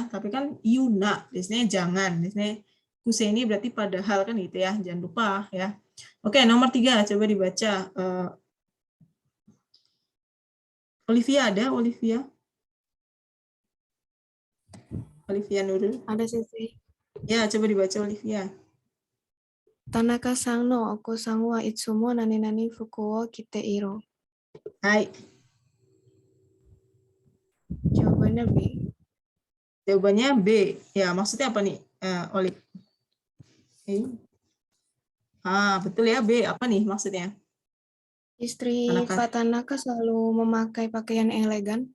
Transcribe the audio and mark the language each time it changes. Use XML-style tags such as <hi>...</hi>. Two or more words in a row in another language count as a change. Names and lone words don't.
<id>Tapi kan yuna, biasanya jangan. Biasanya kuseni berarti padahal kan gitu ya. Jangan lupa ya. Oke, nomor 3 coba dibaca. Olivia ada? Olivia Nurul. Ada sensei. Ya, coba dibaca Olivia.</id> <ja>Tanaka-san no oko-san wa itsumo nani-nani fuku wo kite iro.</ja> <id>Hai. Jawabannya B. Jawabannya B. Ya, maksudnya apa nih, Oliv? Betul ya, B. Apa nih maksudnya? Istri Pak Tanaka selalu memakai pakaian elegan.</id>